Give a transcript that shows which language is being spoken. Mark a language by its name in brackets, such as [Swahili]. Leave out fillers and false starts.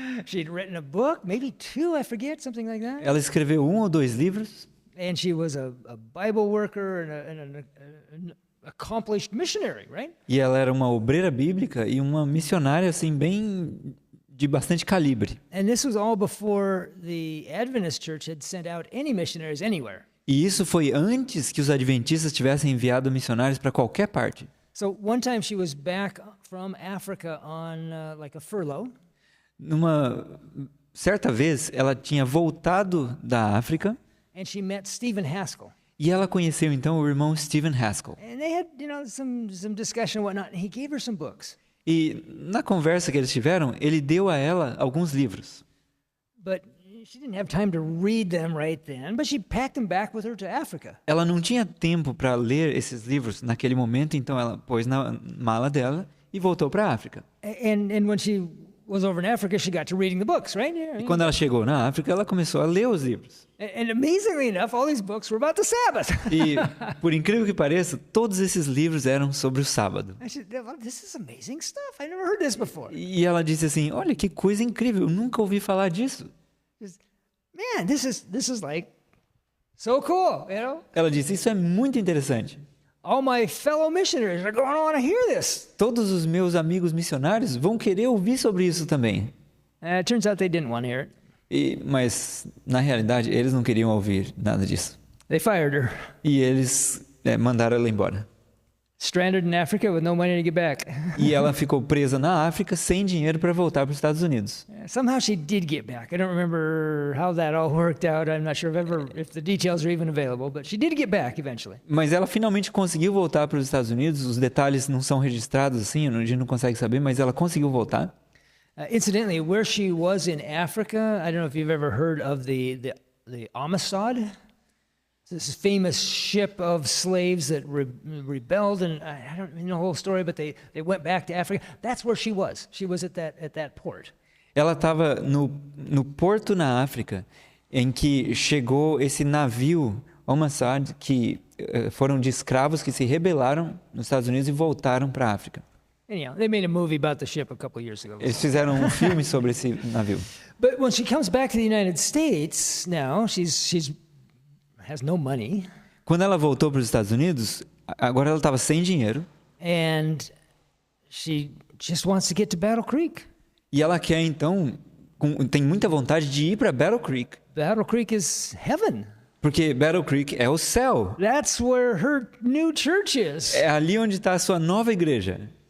[English] She'd written a book, maybe 2, I forget, something like that. [Portuguese] Ela escreveu 1 ou 2 livros. [English] And she was a Bible worker and an accomplished missionary, right? [Portuguese] E ela era uma obreira bíblica e uma missionária assim bem de bastante calibre. [English] And this was all before the Adventist Church had sent out any missionaries anywhere. [Portuguese] E isso foi antes que os adventistas tivessem enviado missionários para qualquer parte. [English] So one time she was back from Africa on like a furlough. [Portuguese] Numa certa vez, ela tinha voltado da África. [English] And she met Stephen Haskell. [Portuguese] E ela conheceu então o irmão Stephen Haskell. [English] And they had, some discussion and whatnot. And he gave her some books. [Portuguese] E na conversa que eles tiveram, ele deu a ela alguns livros. [English] But she didn't have time to read them right then, but she packed them back with her to Africa. [Portuguese] Ela não tinha tempo para ler esses livros naquele momento, então ela pôs na mala dela e voltou para a África. [English] And when she was over in Africa, she got to reading the books, right? [Portuguese] E quando ela chegou na África, ela começou a ler os livros. [English] And amazingly enough, all these books were about the Sabbath. [Portuguese] E, por incrível que pareça, todos esses livros eram sobre o sábado. [English] I said, this is amazing stuff. I never heard this before. [Portuguese] E ela disse assim, olha que coisa incrível, eu nunca ouvi falar disso. [English] Man, this is like so cool, [Portuguese] Ela disse, isso é muito interessante. [English] All my fellow missionaries are going to want to hear this. [Portuguese] Todos os meus amigos missionários vão querer ouvir sobre isso também. [English] It turns out they didn't want to hear it. [Portuguese] Mas, na realidade, eles não queriam ouvir nada disso. [English] They fired her. [Portuguese] E eles mandaram ela embora. [English] Stranded in Africa with no money to get back. [Portuguese] E ela ficou presa na África sem dinheiro para voltar para os Estados Unidos. [English] Somehow she did get back. I don't remember how that all worked out. I'm not sure if the details are even available, but she did get back eventually. [Portuguese] Mas ela finalmente conseguiu voltar para os Estados Unidos. Os detalhes não são registrados assim, a gente não consegue saber, mas ela conseguiu voltar. [English] Incidentally, where she was in Africa, I don't know if you've ever heard of the Amistad. This famous ship of slaves that rebelled, and I don't know the whole story, but they went back to Africa. That's where she was. She was at that port. [Portuguese] Ela estava no porto na África, em que chegou esse navio Amistad, que foram de escravos que se rebelaram nos Estados Unidos e voltaram para a África. [English] Anyhow, they made a movie about the ship a couple years ago. [Portuguese] Eles fizeram um filme sobre esse navio. [English] But when she comes back to the United States now, she's has no money. [Portuguese] Quando ela voltou para os Estados Unidos, agora ela estava sem dinheiro. [English] And she just wants to get to Battle Creek. [Portuguese] E ela quer então, tem muita vontade de ir para Battle Creek. [English] Battle Creek is heaven. [Portuguese] Porque Battle Creek é o céu. [English] That's where her new church is. [Portuguese] É ali onde está a sua nova igreja.